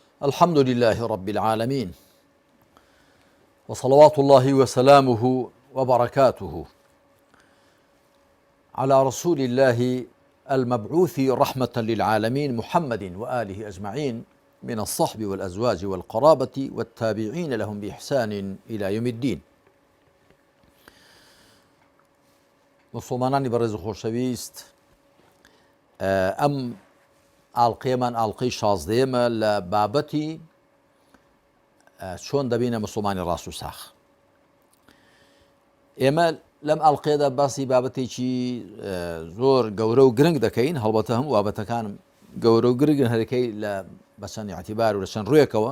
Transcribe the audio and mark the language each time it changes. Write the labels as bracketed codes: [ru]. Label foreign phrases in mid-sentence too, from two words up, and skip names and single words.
[ar] الحمد لله رب العالمين وصلوات الله وسلامه وبركاته على رسول الله المبعوث رحمة للعالمين محمد وآله أجمعين من الصحب والأزواج والقرابة والتابعين لهم بإحسان إلى يوم الدين. [ckb] مسلمانانی بەڕێز و خۆشەویست، ئەم ئاڵقەیەمان ئاڵقەی 16ەمە لە بابەتی چۆن دەبینە مسلمانی ڕاست و ساخ. ئێمە لەم ئاڵقەیەدا باسی بابەتێکی زۆر گەورە و گرنگ دەکەین، هەڵبەتە هەموو بابەتەکانم گەورە و گرنگن هەرەکەی لە بەچەند ئیعتیبار و لە چەند ڕوویەکەوە.